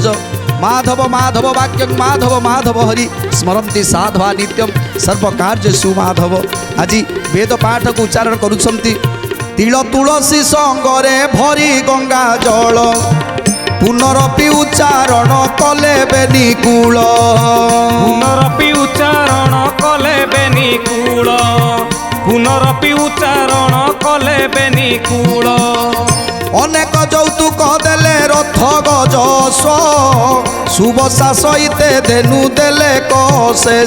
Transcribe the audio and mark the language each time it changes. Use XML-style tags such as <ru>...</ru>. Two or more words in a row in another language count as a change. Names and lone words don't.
<sa>ମାଧବ ମାଧବ ବାକ୍ୟଂ ମାଧବ ମାଧବ ହରି ସ୍ମରନ୍ତି ସାଧବା ନିତ୍ୟಂ ସର୍ବକାର୍ଯ୍ୟସୁ ମାଧବ।</sa> <or>ଆଜି ବେଦ ପାଠକୁ ଉଚ୍ଚାରଣ କରୁଛନ୍ତି। ତିଳ ତୁଳସୀ ସଙ୍ଗରେ ଭରି ଗଙ୍ଗା ଜଳ, ପୁନରପି ଉଚ୍ଚାରଣ କଲେ ବେନି କୂଳ। ପୁନରପି ଉଚ୍ଚାରଣ କଲେ ବେନି କୂଳ, ପୁନରପି ଉଚ୍ଚାରଣ କଲେ ବେନି କୂଳ। ଅନେକ ଯୌତୁକ ଦେଲେ ରଥ ଗଜସ, ସୁବସା ସହିତେ ଧେନୁ ଦେଲେ କଶେଷ।</or>